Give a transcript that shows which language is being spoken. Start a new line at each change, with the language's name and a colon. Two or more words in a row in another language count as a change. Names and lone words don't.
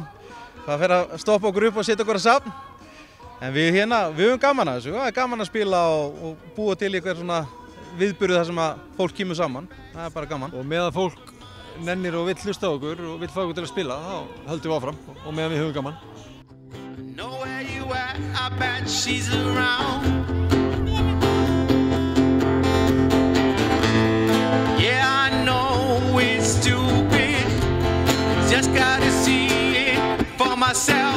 Icelandic: Það fer að stoppa okkur upp og setja okkur að safn. En við höfum gaman að þessu. Það er gaman að spila og búa til eitthvað svona viðburð þar sem að fólk kemur saman. Það er bara gaman. Og meðan fólk nennir og vill hlusta á okkur og vill fá okkur til að spila, þá höldum við áfram og meðan við höfum gaman.
English: Know where you at, I bet she's around. Yeah, I know it's stupid, just gotta see it for myself.